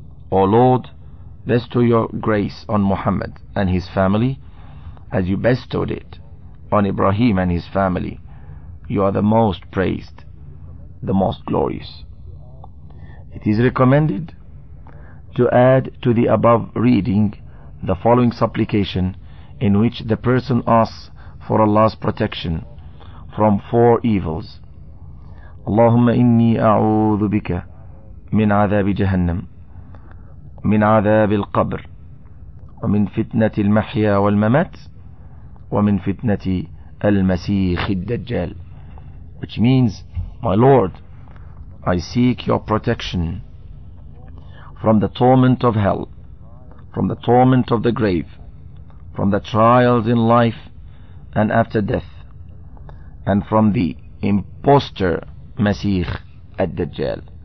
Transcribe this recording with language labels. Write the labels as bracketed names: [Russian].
[English] O Lord, bestow your grace on Muhammad and his family, as you bestowed it on Ibrahim and his family. You are the most praised, the most glorious. It is recommended to add to the above reading the following supplication, in which the person asks for Allah's protection from four evils. [Arabic] اللهم إني أعوذ بك من عذاب جهنم من عذاب القبر ومن فتنة المحيا والممات ومن فتنة المسيح الدجال. [English] Which means, my Lord, I seek your protection from the torment of hell, from the torment of the grave, from the trials in life and after death, and from the imposter Masih al-Dajjal.